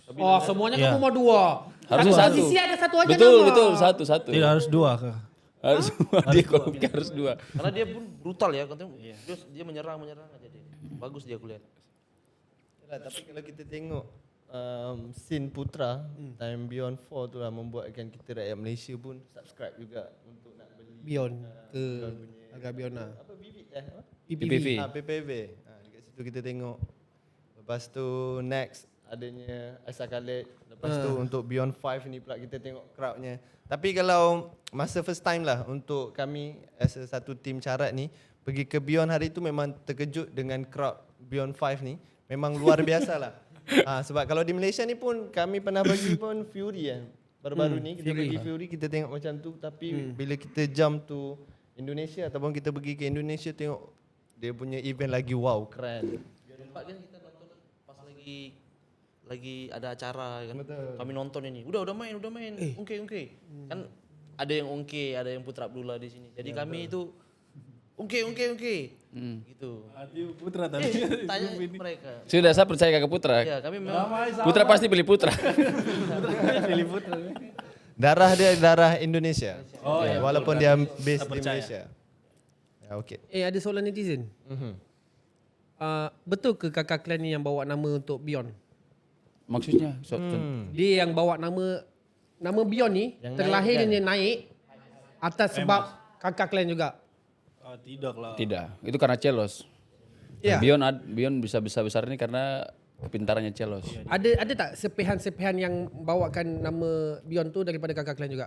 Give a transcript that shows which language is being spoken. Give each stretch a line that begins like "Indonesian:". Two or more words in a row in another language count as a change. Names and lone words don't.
Indonesian: Oh, semuanya kamu mau 2. Harusnya satu. Sisi ada satu aja Betul, satu. Tidak harus 2 kah? Harus dia kalau pikir harus 2. Karena dia pun brutal ya, katanya dia menyerang aja dia. Bagus dia kulihat.
Malay: Tapi kalau kita tengok scene Putra Time Beyond 4 tu lah membuatkan kita rakyat Malaysia pun subscribe juga untuk nak beli Beyond ke agak Beyond lah. apa Vivid PPV. PPV. Dekat situ kita tengok. Lepas tu next adanya Aisyah Khalid. Lepas tu untuk Beyond 5 ni pula kita tengok crowdnya. Tapi kalau masa
English: first time
Malay: lah untuk kami as satu tim carat ni pergi ke Beyond hari tu memang terkejut dengan crowd Beyond 5 ni. Memang luar biasa lah. Sebab kalau di Malaysia ni pun kami pernah pergi pun Fury kan. Baru-baru ni kita pergi Fury kita tengok macam tu. Tapi bila kita
English: jump to
Malay: Indonesia ataupun kita pergi ke Indonesia tengok dia punya event lagi wow keren.
Indonesian: Tempat kan kita nonton pas lagi ada acara kan. Kami nonton ini. Udah main. Ungke. Kan ada yang Ungke, ada yang Putra Abdullah di sini. Jadi kami itu Ungke. Gitu. Putra tadi. Tanya mereka. Sudah, saya percaya kakak Putra. Ya, kami memang Putra pasti pilih Putra.
Malay: Darah dia darah Indonesia. Oh ya, walaupun dia base di Malaysia. Ya okey. Ada soalan netizen. Betul ke kakak kalian ni yang bawa nama untuk Beyond? Maksudnya? Dia yang bawa nama Beyond ni Yang terlahir naik kan? dia naik atas sebab kakak kalian juga.
Indonesian: Tidak lah. Tidak, itu karena Celos. Ya. Beyond bisa besar ini karena kepintarannya Celos.
Malay: Ada tak sepihan-sepihan yang bawakan nama Beyond tu daripada kakak kalian juga?